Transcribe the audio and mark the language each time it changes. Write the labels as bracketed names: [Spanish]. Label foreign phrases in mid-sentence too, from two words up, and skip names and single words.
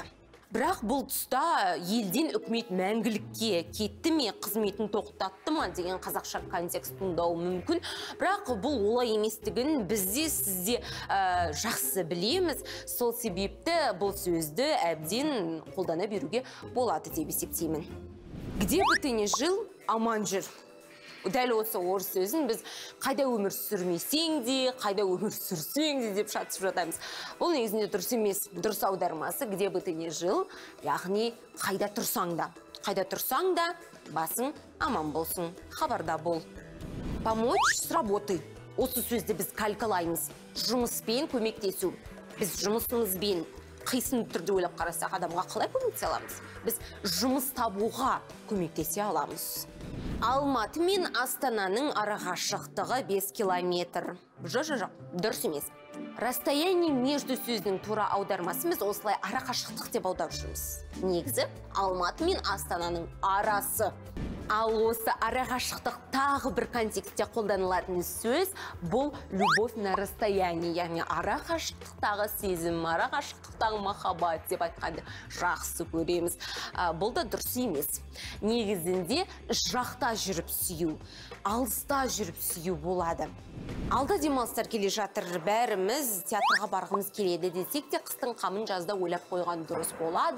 [Kazakh] Бірақ бұл тұста елден үкімет мәңгілікке кетті ме, қызметін тоқтатты ма деген қазақша контекст туындауы мүмкін. Бірақ бұл олай еместігін бізде сізде жақсы білеміз. Сол себепті бұл сөзді әбден қолдана беруге болады деп есептеймін. [Russian] Где бы ты ни жил, [Kazakh] аман жүр. Дәл осы орыс сөзін біз қайда өмір сүрмесең де, қайда өмір сүрсең де деп шатысып жатамыз. Бұл негізінде дұрыс емес. Дұрыс аудармасы [Russian] где бы ты ни жил, [Kazakh] яғни қайда тұрсаң да. Қайда тұрсаң да, басың аман болсын, хабарда бол. [Russian] Помочь с работы. [Kazakh] Осы сөзді біз калькалаймыз. Жұмыспен көмектесу. Біз жұмысымызбен қисын түрде ойлап қарасақ, адамға қалай көмектесе аламыз? Біз жұмыс табуға көмектесе аламыз. Алматы мен Астананың арақашықтығы 5 километр. Жоқ, дұрыс емес. [Russian] Расстояние между [Kazakh] сөзінің тура аудармасымыз осылай арақашықтық деп аударып жүрміз. Негізі Алматы мен Астананың арасы. Ал осы арақашықтық тағы бір контекстте қолданылатын сөз бұл [Russian] любовь на расстоянии, [Kazakh] яғни арақашықтықтағы сезім, арақашықтықтағы махаббат деп айтқанды жақсы көреміз. Бұл да дұрыс емес. Негізінде жақта жүріп сүю, алыста жүріп сүю болады. Алда демалыстар келе жатыр, бәріміз театрға барғымыз келеді десек те, қыстың қамын жазда ойлап қойған дұрыс болады.